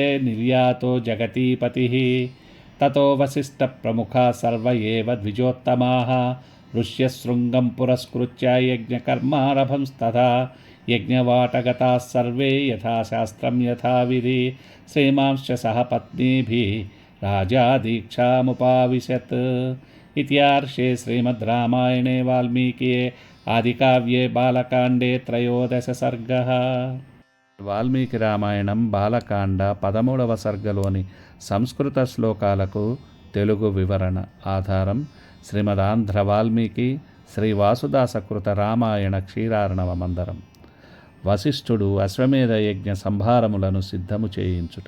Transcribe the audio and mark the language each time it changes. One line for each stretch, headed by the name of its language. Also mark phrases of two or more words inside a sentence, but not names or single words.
Sanskrit: निर्यातो जगतीपतिः ततो वसिष्ठप्रमुखाः सर्व एव द्विजोत्तमाः ऋष्यशृङ्गं पुरस्कृत्य यज्ञकर्मारभंस्तथा यज्ञवाटगताः सर्वे यथाशास्त्रं यथाविधि श्रीमांश्च सह पत्नीभिः राजा दीक्षामुपाविशत् इत्यार्षे श्रीमद् रामायणे वाल्मीकिये आदिकाव्ये बालकाण्डे त्रयोदश सर्गः
Telugu: వాల్మీకి రామాయణం బాలకాండ 13వ సర్గలోని సంస్కృత శ్లోకాలకు తెలుగు వివరణ ఆధారం శ్రీమదాంధ్ర వాల్మీకి శ్రీ వాసుదాసకృత రామాయణ క్షీరార్ణవ మందరం. వశిష్ఠుడు అశ్వమేధ యజ్ఞ సంభారములను సిద్ధము చేయించుట.